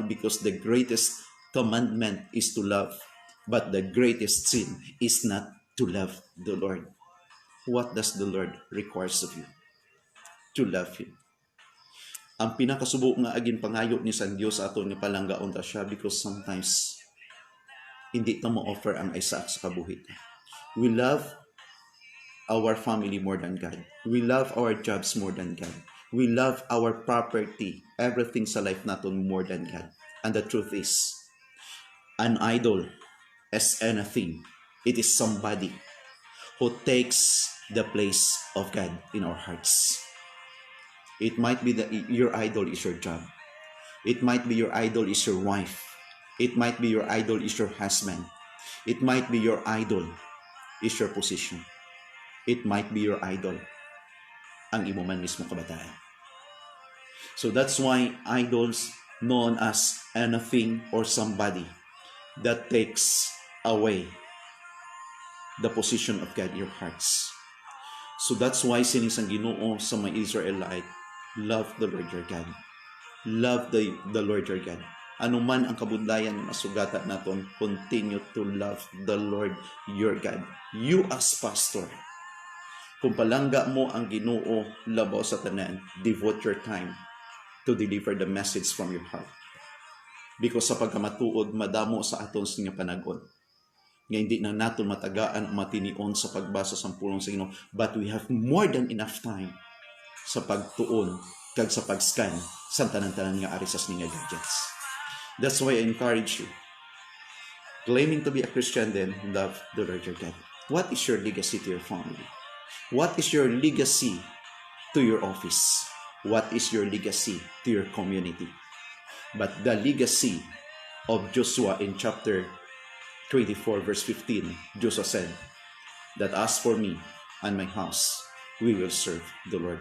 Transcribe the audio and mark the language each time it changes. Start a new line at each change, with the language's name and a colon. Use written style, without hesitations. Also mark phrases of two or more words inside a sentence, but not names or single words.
English: Because the greatest commandment is to love, but the greatest sin is not to love the Lord. What does the Lord requires of you? To love Him.
Hiligaynon: Ang pinakasubo nga aging pangayo ni San Dios sa aton ni palanggaon ta siya,
English: because sometimes
Hiligaynon: hindi ta mo offer ang isa sa kabuhi.
English: We love our family more than God. We love our jobs more than God. We love our property, everything
Hiligaynon: sa life naton
English: more than God. And the truth is, an idol as anything. It is somebody who takes the place of God in our hearts. It might be that your idol is your job. It might be your idol is your wife. It might be your idol is your husband. It might be your idol is your position. It might be your idol
Hiligaynon: ang imo man mismo kabataan.
English: So that's why idols known as anything or somebody that takes away the position of God in your hearts. So that's why
Hiligaynon: sining sang Ginoo sa mga Israelite,
English: love the Lord your God. Love the Lord your God.
Hiligaynon: Ano man ang kabudlayan na masugatan naton,
English: continue to love the Lord your God. You as pastor,
Hiligaynon: kung palangga mo ang Ginoo labaw sa tanan,
English: devote your time to deliver the message from your heart.
Hiligaynon: Because sa pagkamatuod, madamo sa aton sa nga panagon. Nga hindi na natin matagaan o matinion sa pagbasa sa pulong sa Ginoo,
English: but we have more than enough time
Hiligaynon: sa pagtuon kag sa pag-scan sa tanan-tanan nga ari sa nga gadgets.
English: That's why I encourage you, claiming to be a Christian, then love the Lord your God. What is your legacy to your family? What is your legacy to your office? What is your legacy to your community? But the legacy of Joshua in chapter 24 verse 15, Joshua said that as for me and my house, we will serve the Lord.